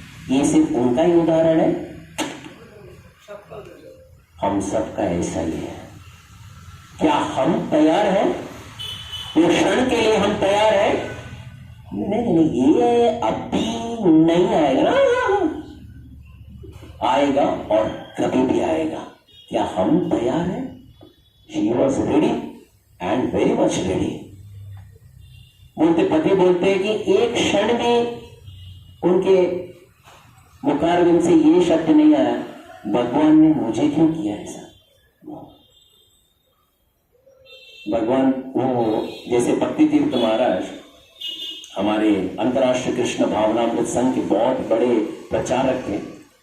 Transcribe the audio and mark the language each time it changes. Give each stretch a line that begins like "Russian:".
Hindi: ये सिर्फ उनका ही उदाहरण है, हम सबका ऐसा ही है। क्या हम तैयार हैं? वो क्षण के लिए हम तैयार हैं? नहीं, ये अभी नहीं आएगा ना, आएगा और कभी भी आएगा। क्या हम तैयार हैं?
English: She was ready and very much ready।
Hindi: बोलते पति बोलते हैं कि एक क्षण में उनके मुखारविंद से ये शब्द नहीं आया, भगवान ने मुझे क्यों किया ऐसा? भगवान वो जैसे भक्ति तीर्थ महाराज हमारे अंतर्राष्ट्रीय कृष्ण भावनामृत संघ के बहुत बड़े प्रचारक थे।